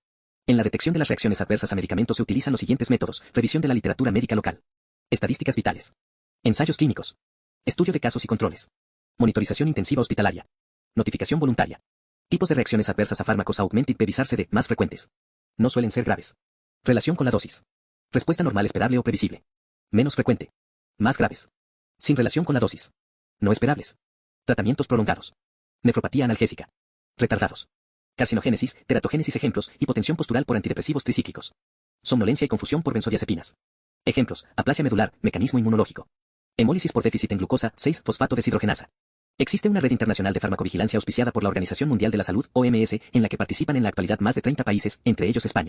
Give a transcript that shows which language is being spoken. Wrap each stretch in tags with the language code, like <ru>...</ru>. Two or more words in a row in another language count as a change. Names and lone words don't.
<es>En la detección de las reacciones adversas a medicamentos se utilizan los siguientes métodos: revisión de la literatura médica local, estadísticas vitales, ensayos clínicos, estudio de casos y controles, monitorización intensiva hospitalaria, notificación voluntaria. Tipos de reacciones adversas a fármacos</es> <en>augmented Visar CD,</en> <es>más frecuentes. No suelen ser graves. Relación con la dosis. Respuesta normal esperable o previsible. Menos frecuente. Más graves. Sin relación con la dosis. No esperables. Tratamientos prolongados. Nefropatía analgésica. Retardados. Carcinogénesis, teratogénesis. Ejemplos: hipotensión postural por antidepresivos tricíclicos. Somnolencia y confusión por benzodiazepinas. Ejemplos: aplasia medular, mecanismo inmunológico. Hemólisis por déficit en glucosa 6-fosfato deshidrogenasa. Existe una red internacional de farmacovigilancia auspiciada por la Organización Mundial de la Salud, OMS, en la que participan en la actualidad más de 30 países, entre ellos España.</es>